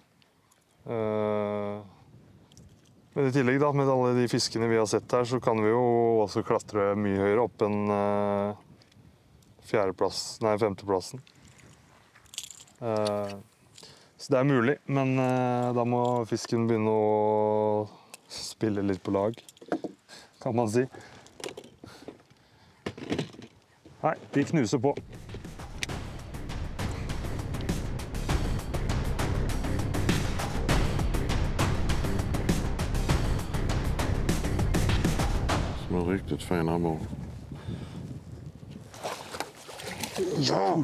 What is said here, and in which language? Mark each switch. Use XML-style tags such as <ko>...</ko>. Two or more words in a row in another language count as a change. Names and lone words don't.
<no>Men i tillegg da, med alle de fiskene vi har sett her, så kan vi jo også klatre mye høyere opp enn femteplassen. Så det er mulig, men da må fisken begynne å spille litt på lag, kan man si. Nei, de knuser på.</no> <sv>Som är riktigt fin abborre. Ja!</sv>